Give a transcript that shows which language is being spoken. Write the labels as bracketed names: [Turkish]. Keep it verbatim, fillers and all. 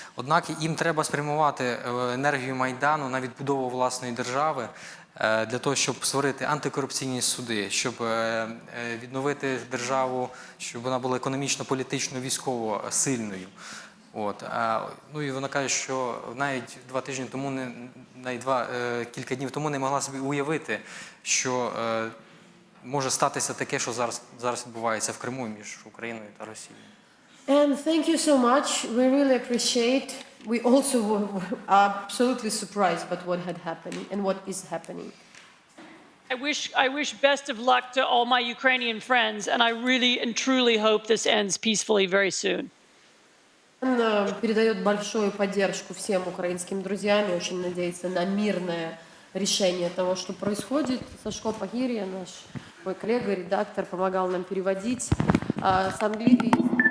[Ukrainian] Однак їм треба спрямувати е, енергію Майдану на відбудову власної держави е, для того, щоб створити антикорупційні суди, щоб е, е, відновити державу, щоб вона була економічно, політично, військово сильною. От, а, ну і вона каже, що навіть два тижні тому, не- навіть два, е, кілька днів тому не могла собі уявити, що е, може статися таке, що зараз, зараз відбувається в Криму між Україною та Росією. [English] And thank you so much. We really appreciate. We also were, were absolutely surprised by what had happened and what is happening. I wish I wish best of luck to all my Ukrainian friends, and I really and truly hope this ends peacefully very soon. [Russian] Он э, передает большую поддержку всем украинским друзьям и очень надеется на мирное решение того, что происходит. [Ukrainian] Сашко Пагирия, наш мой коллега, редактор, помогал нам переводить. А, с англи-